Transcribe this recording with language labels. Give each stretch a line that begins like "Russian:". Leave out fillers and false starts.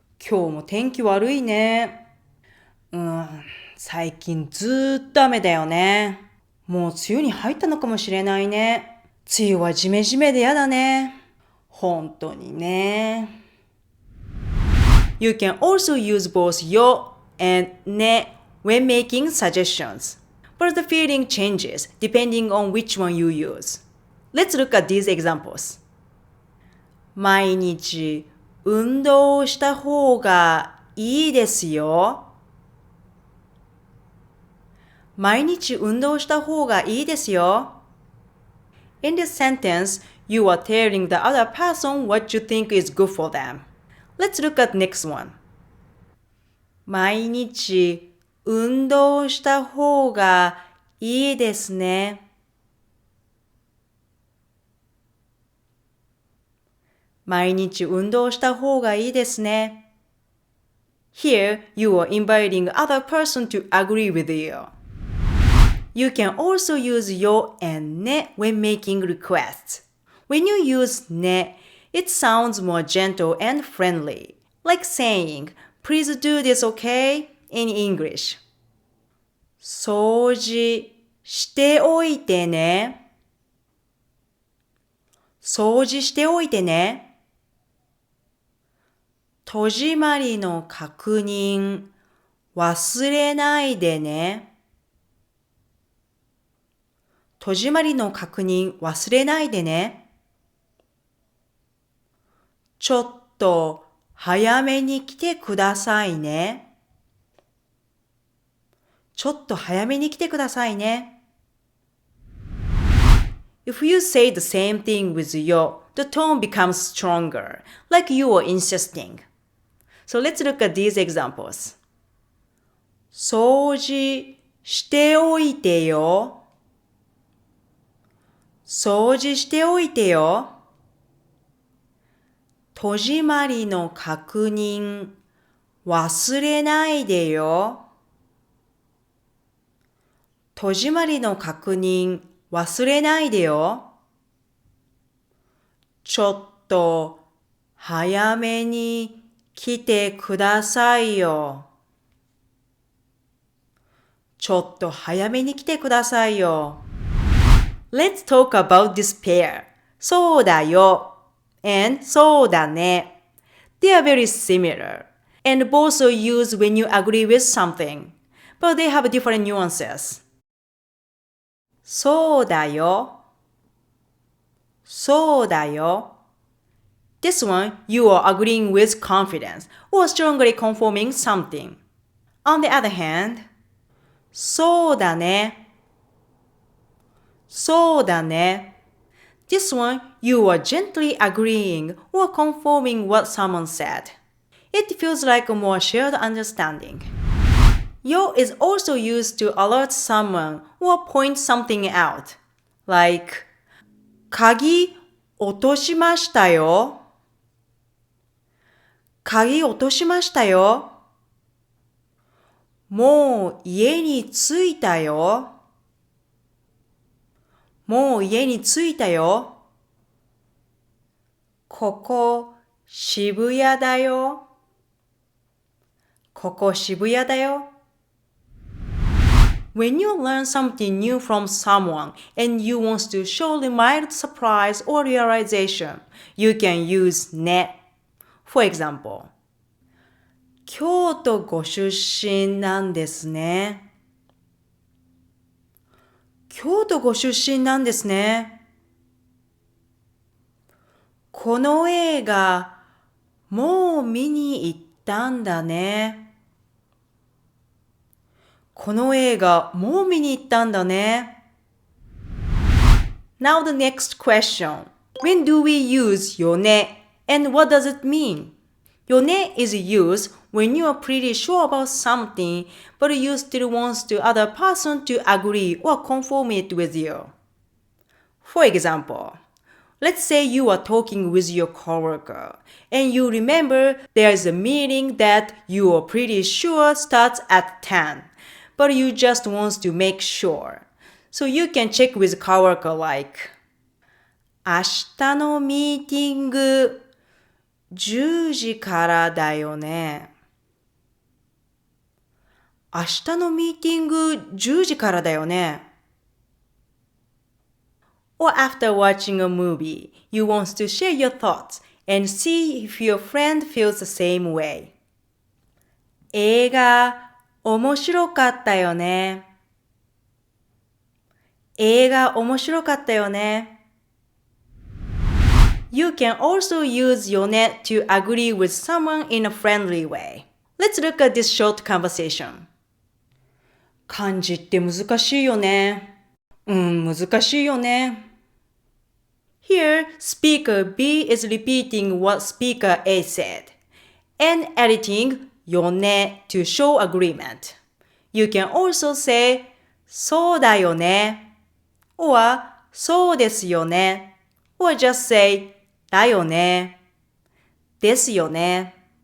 Japanese: 今日も天気悪いね。最近ずーっと雨だよね。もう梅雨に入ったのかもしれないね。梅雨はジメジメでやだね。本当にね。
English: You can also use both yo and ne when making suggestions, but the feeling changes depending on which one you use. Let's look at these examples.
Japanese: 毎日運動した方がいいですよ。毎日運動した方がいいですよ。
English: In this sentence, you are telling the other person what you think is good for them. Let's look at next one.
Japanese: 毎日運動した方がいいですね。毎日運動した方がいいですね。
English: Here, you are inviting other person to agree with you. You can also use yo and ne when making requests. When you use ne, it sounds more gentle and friendly, like saying, please do this, okay? In English.
Japanese: 掃除しておいてね。掃除しておいてね。戸締まりの確認忘れないでね。戸締まりの確認忘れないでね。ちょっと早めに来てくださいね。ちょっと早めに来てくださいね。
English: If you say the same thing with yo, the tone becomes stronger, like you are insisting. So let's look at these examples.
Japanese: 掃除しておいてよ。掃除しておいてよ。戸締まりの確認忘れないでよ。戸締まりの確認忘れないでよ。ちょっと早めに来てくださいよ。ちょっと早めに来てくださいよ。
English: Let's talk about this pair.
Japanese: そうだよ and そうだね。
English: They are very similar and both are used when you agree with something, but they have different nuances.
Japanese: そうだよ。そうだよ。
English: This one, you are agreeing with confidence or strongly confirming something. On the other hand,
Japanese: そうだね。そうだね。
English: This one, you are gently agreeing or confirming what someone said. It feels like a more shared understanding. Yo is also used to alert someone or point something out. Like,
Japanese: 鍵落としましたよ。鍵落としましたよ。もう家に着いたよ。もう家に着いたよ。ここ渋谷だよ。ここ渋谷だよ。
English: When you learn something new from someone and you want to show the mild surprise or realization, you can use ね。 For example,
Japanese: 京都ご出身なんですね。京都ご出身なんですね。この映画、もう見に行ったんだね。この映画、もう見に行ったんだね。
English: Now the next question. When do we use よね and what does it mean? よね is used when you are pretty sure about something but you still want the other person to agree or confirm it with you. For example, let's say you are talking with your coworker and you remember there is a meeting that you are pretty sure starts at 10, but you just want to make sure. So you can check with coworker like,
Japanese: 明日のミーティング10時からだよね。明日のミーティング10時からだよね。
English: Or after watching a movie, you want to share your thoughts and see if your friend feels the same way.
Japanese: 映画面白かったよね。映画面白かったよね。
English: You can also use よね to agree with someone in a friendly way. Let's look at this short conversation.
Japanese: 漢字って難しいよね。難しいよね。
English: Here, speaker B is repeating what speaker A said and editing よね to show agreement. You can also say
Japanese: そうだよね
English: or
Japanese: そうですよね
English: or just say
Japanese: だよねですよね。